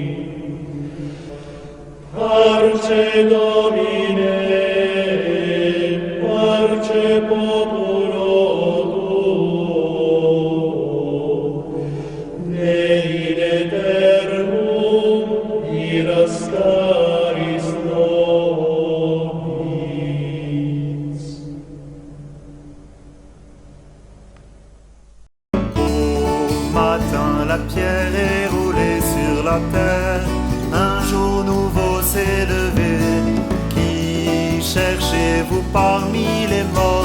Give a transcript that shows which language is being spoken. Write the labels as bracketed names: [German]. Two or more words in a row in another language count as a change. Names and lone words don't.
[Latin] Parce Domine, parce populo tuo, nei in aeternum irascaris nobis. [French] Au matin, la pierre est roulée sur la terre. Un jour nouveau s'est levé. Qui cherchez-vous parmi les morts?